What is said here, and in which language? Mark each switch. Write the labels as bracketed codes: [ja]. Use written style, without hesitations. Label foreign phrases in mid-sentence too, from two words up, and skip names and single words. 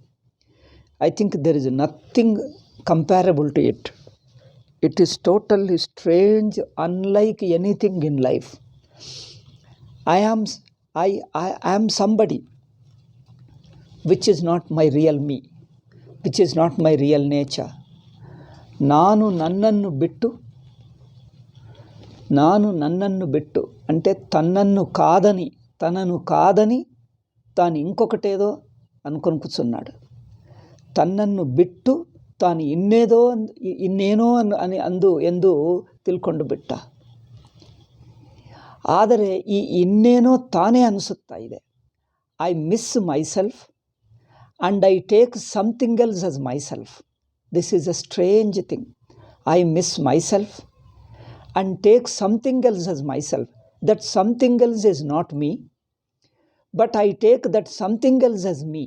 [en] I think there is nothing comparable to it. It is totally strange, unlike anything in life. I am somebody which is not my real me, which is not my real nature. [kn] ನಾನು ನನ್ನನ್ನು ಬಿಟ್ಟು [te] అంటే తనను కాదని తాను ఇంకొకటేదో అనుకొని కూర్చున్నాడు. [kn] ತನ್ನನ್ನು ಬಿಟ್ಟು ತಾನು ಇನ್ನೇನೋ ಎಂದು ತಿಳ್ಕೊಂಡು ಬಿಟ್ಟ. ಆದರೆ ಈ ಇನ್ನೇನೋ ತಾನೇ ಅನಿಸುತ್ತಾ ಇದೆ. [en] I miss myself and I take something else as myself. This is a strange thing. I miss myself and take something else as myself. That something else is not me, but I take that something else as me.